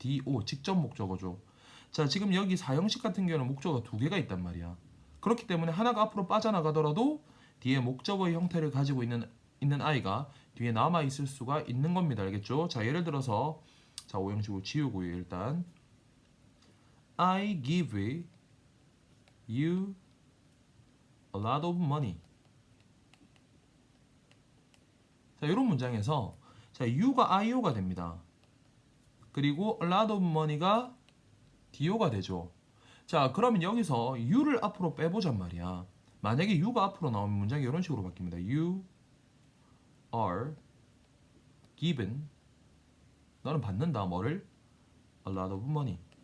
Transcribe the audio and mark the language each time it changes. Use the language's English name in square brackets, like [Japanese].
[Korean] DO 직접 목적어죠. 자, 지금 여기 4형식 같은 경우는 목적어가 두 개가 있단 말이야. 그렇기 때문에 하나가 앞으로 빠져나가더라도 뒤에 목적어의 형태를 가지고 있는 아이가 뒤에 남아 있을 수가 있는 겁니다. 알겠죠? 자, 예를 들어서 자, 5형식으로 지우고요. 일단 [English] I give you a lot of money. [Korean] 자, 이런 문장에서 자, you가 IO가 됩니다. 그리고 [English] a lot of money가 DO가 [Korean] 되죠. 자, 그러면 여기서 you를 앞으로 빼보잔 말이야. 만약에 you가 앞으로 나오면 문장이 이런 식으로 바뀝니다. [English] You are given, [Korean] 너는 받는다 뭐를? [English] a lot of money.